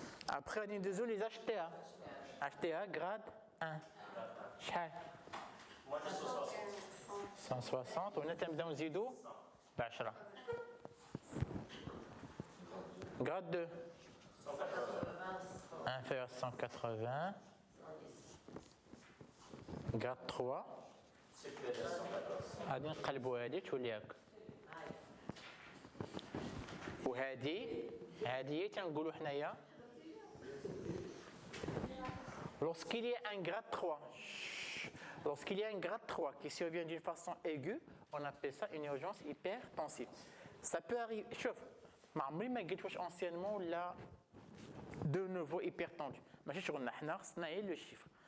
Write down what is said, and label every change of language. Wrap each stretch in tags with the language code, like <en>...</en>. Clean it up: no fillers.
<fr>Après on ندوزو les HTA. HTA grade 1.</fr> <ar>شحال؟ 160 وهنا تنبداو نزيدو ب 10.</ar> <fr>Grade 2. Inférieur 180. Grade 3.</fr> <ar>غادي نقلبوا هذه تولي هكا. وهذه هي تنقولوا حنايا</ar> <fr>lorsqu'il y a un grade 3. Lorsqu'il y a un grade 3 qui survient d'une façon aiguë, on appelle ça une urgence hypertensive. Ça peut arriver.</fr> <ar>شوف ما عمري ما قلت واش anciennement ولا</ar> <fr>de nouveau hypertendu.</fr> <ar>ماشي شغلنا حنا خصنا غير لو chiffre.</ar>